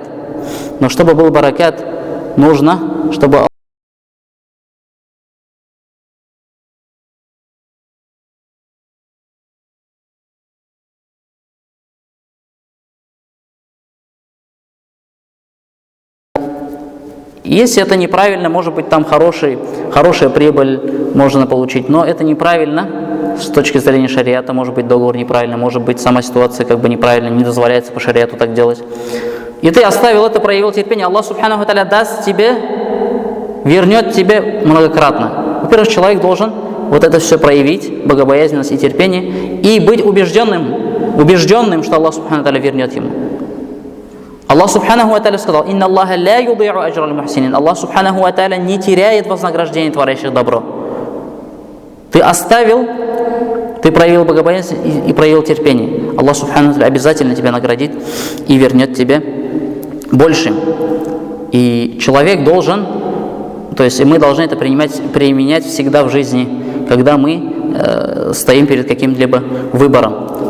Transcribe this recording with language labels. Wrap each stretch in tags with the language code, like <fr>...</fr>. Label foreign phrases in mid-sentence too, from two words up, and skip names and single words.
<ru>Но чтобы был баракат, нужно, чтобы если это неправильно, может быть, там хорошая прибыль можно получить, но это неправильно с точки зрения шариата, может быть, договор неправильно, может быть, сама ситуация как бы неправильно, не дозволяется по шариату так делать. И ты оставил это, проявил терпение,</ru> <ar>الله سبحانه وتعالى</ar> <ru>даст тебе, вернет тебе многократно. Во-первых, человек должен вот это все проявить, богобоязненность и терпение, и быть убежденным, что</ru> <ar>الله سبحانه وتعالى</ar> <ru>вернет ему.</ru> <ar>الله سبحانه وتعالى</ar> <ru>сказал:</ru> <ar>«إن الله لا يضيع أجر المحسنين». الله سبحانه وتعالى</ar> <ru>не теряет вознаграждение творящих добро. Ты оставил, ты проявил богобоязненность и проявил терпение.</ru> <ar>الله سبحانه وتعالى</ar> <ru>обязательно тебя наградит и вернет тебе больше. И человек должен, то есть мы должны это применять всегда в жизни, когда мы стоим перед каким-либо выбором.</ru>